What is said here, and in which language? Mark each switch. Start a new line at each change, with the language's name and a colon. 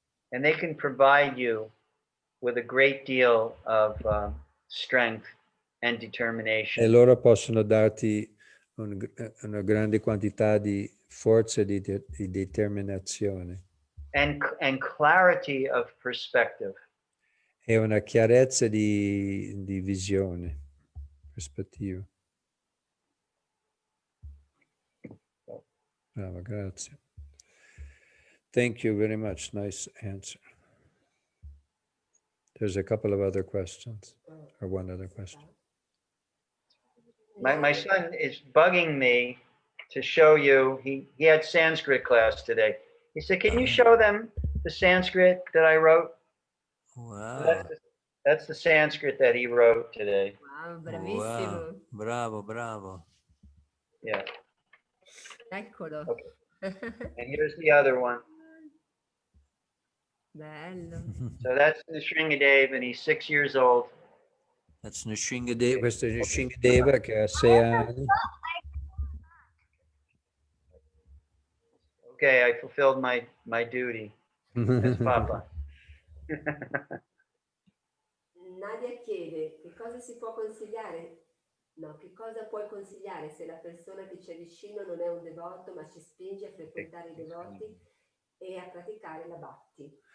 English: And they can provide you with a great deal of strength and determination.
Italian: E loro possono darti una grande quantità di forza e di determinazione.
English: And clarity of perspective.
Italian: E una chiarezza di visione, prospettiva. Brava, grazie.
English: Thank you very much. Nice answer. There's a couple of other questions, or one other question. My son is bugging me to show you. He had Sanskrit class today. He said, "Can you show them the Sanskrit that I wrote?" Wow. That's the Sanskrit that he wrote today.
Italian: Wow, bravissimo. Wow. Bravo, bravo.
English: Yeah.
Italian: Eccolo.
English: Okay. And here's the other one.
Italian: Bello.
English: So that's Nrisingha Dev, and he's 6 years old. That's
Italian: Nrisingha Deva, questo è Nrisingha Deva che ha 6 anni.
English: Okay, I fulfilled my duty as Papa.
Italian: Nadia chiede che cosa si può consigliare? No, che cosa puoi consigliare se la persona che c'è vicino non è un devoto ma ci spinge a frequentare i devoti e a praticare la Bhakti?